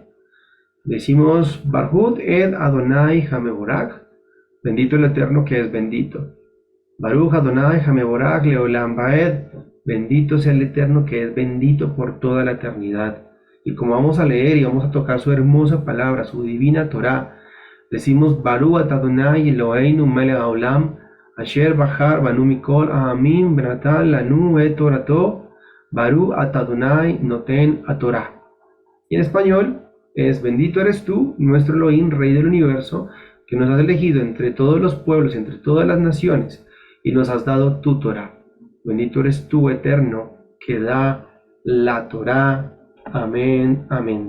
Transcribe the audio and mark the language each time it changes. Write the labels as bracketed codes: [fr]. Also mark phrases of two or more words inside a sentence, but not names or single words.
[es] Decimos [he] ברכו את אדני המבורך, [es] bendito el Eterno que es bendito. [he] ברוך אדני המבורך לעולם ועד, [es] bendito sea el Eterno que es bendito por toda la eternidad. Y como vamos a leer y vamos a tocar su hermosa palabra, su divina Torah, decimos [he] ברוך אדני אלהינו מלך העולם, אשר בחר בנו מכל העמים ונתן לנו את תורתו, ברוך אדני נותן תורה. [es] Y en español es: bendito eres tú, nuestro Elohim, Rey del universo, que nos has elegido entre todos los pueblos, entre todas las naciones, y nos has dado tu Torah. Bendito eres tú, Eterno, que da la Torah. Amén, amén.